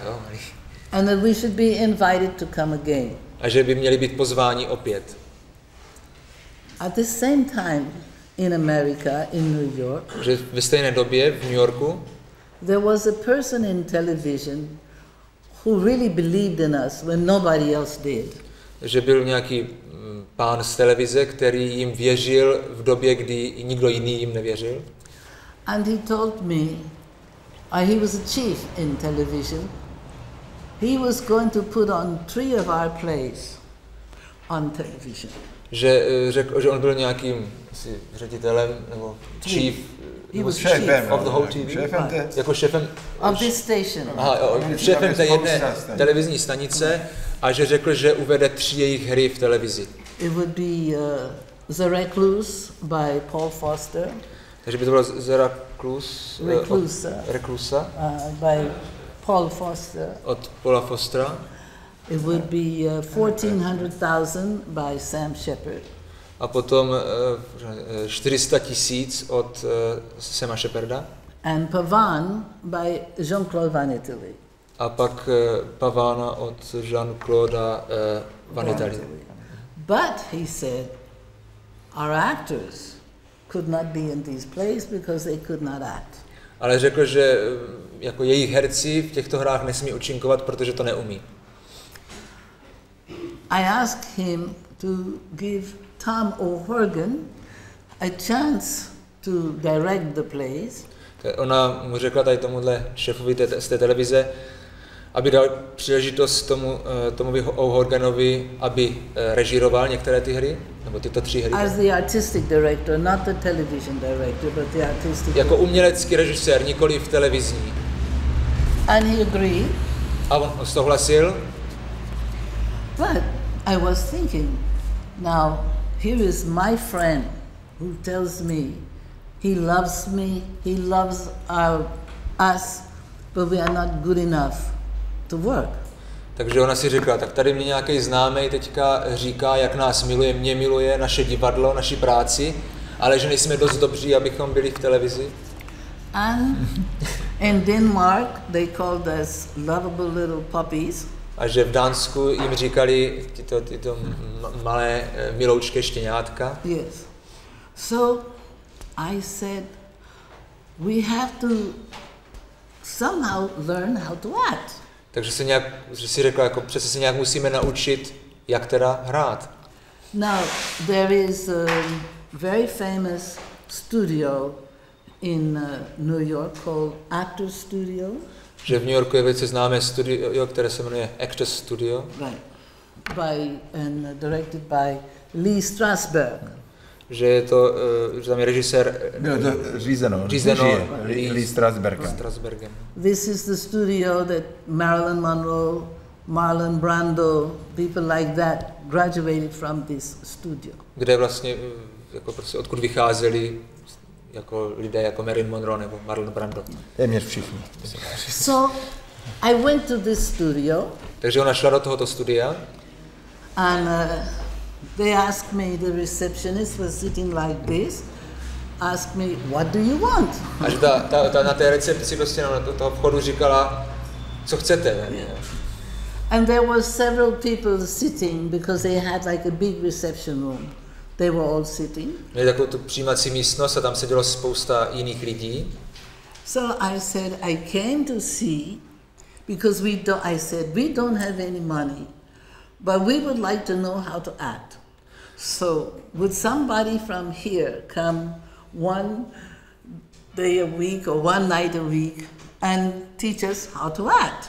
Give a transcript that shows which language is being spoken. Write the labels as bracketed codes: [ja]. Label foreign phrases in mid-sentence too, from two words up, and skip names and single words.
[cs] Jo? [en] And that we should be invited to come again. [cs] A že by měli být pozváni opět. [en] At the same time, in America, in New York, [cs] že ve stejné době v New Yorku [en] there was a person in television who really believed in us when nobody else did. [cs] Že byl nějaký pán z televize, který jim věřil v době, kdy nikdo jiný jim nevěřil. [en] And he told me, he was a chief in television, he was going to put on 3 of our plays on television. [cs] Že řekl, že on byl nějakým ředitelem nebo chief, šéfem [en] of the whole TV, [cs] jako šéfem [en] of this station. [cs] Šéfem té jedné televizní stanice a že řekl, že uvede 3 jejich hry v televizi. [en] It would be The Recluse by Paul Foster. [cs] Takže by to bylo The Reclusa [en] by Paul Foster. [cs] Od Paula Fostera. [en] It would be 1400,000 by Sam Shepard. [cs] A potom 400 000 od Sama Sheparda. [en] And Pavan by Jean-Claude Van Italy. [cs] A pak Pavana od Jean-Claude Van Italy. [en] But he said, our actors could not be in these plays because they could not act. [cs] Ale řekl, že jako jejich herci v těchto hrách nesmí účinkovat, protože to neumí. [en] I asked him to give Tom O'Horgan a chance to direct the plays. [cs] Ona mu řekla tady tomuhle šéfovi z té televize, aby dal příležitost tomu O'Horganovi, aby režíroval některé ty hry, nebo tyto 3 hry. [en] As the artistic director, not the television director, but the artistic [cs] jako umělecký režisér, nikoli v televizní. [en] And he agreed. [cs] A on souhlasil. [en] But I was thinking, now here is my friend who tells me he loves us, but we are not good enough to work. [cs] Takže ona si řekla, tak tady mě nějaký známej teďka říká, jak nás miluje, mě miluje, naše divadlo, naši práci, ale že nejsme dost dobří, abychom byli v televizi. [en] And in Denmark they called us lovable little puppies. [cs] A že v Dánsku jim říkali tyto malé miloučké štěňátka. [en] Yes. So I said, we have to somehow learn how to act. [cs] Takže že si řekla, jako přece se nějak musíme naučit, jak teda hrát. [en] Now, there is a very famous studio in New York called Actors Studio. [cs] Že v New Yorku je velice známé studio, které se jmenuje Actors Studio. [en] Right. And directed by Lee Strasberg. [cs] Že je to, že tam je režisér... Bylo to řízeno Lee Strasbergem. [en] This is the studio that Marilyn Monroe, Marlon Brando, people like that graduated from this studio. [cs] Kde vlastně, jako prostě odkud vycházeli jako lidé jako Marilyn Monroe nebo Marlon Brando. Téměř všichni. [en] So I went to this studio. [cs] Takže ona šla do tohoto studia. [en] And they asked me, the receptionist was sitting like this, asked me, what do you want? [cs] A že ta na té recepci prostě na toho vchodu říkala, co chcete. [en] Yeah. And there were several people sitting because they had like a big reception room. They were all sitting. [cs] Měli takovou tu přijímací místnost a tam sedělo spousta jiných lidí. [en] So I said, I came to see, because I said, we don't have any money, but we would like to know how to act. So would somebody from here come one day a week or one night a week and teach us how to act?